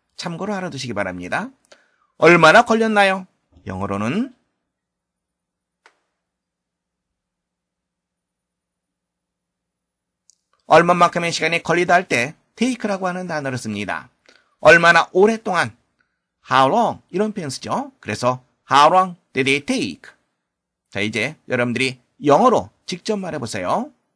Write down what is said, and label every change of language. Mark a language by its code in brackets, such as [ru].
[ko] 참고로 알아두시기 바랍니다. 얼마나 걸렸나요? 영어로는 얼마만큼의 시간이 걸리다 할 때 take라고 하는 단어를 씁니다. 얼마나 오랫동안 [en] how long [ko] 이런 표현 쓰죠. 그래서 [en] how long did it take? [ko] 자, 이제 여러분들이 영어로 직접 말해보세요.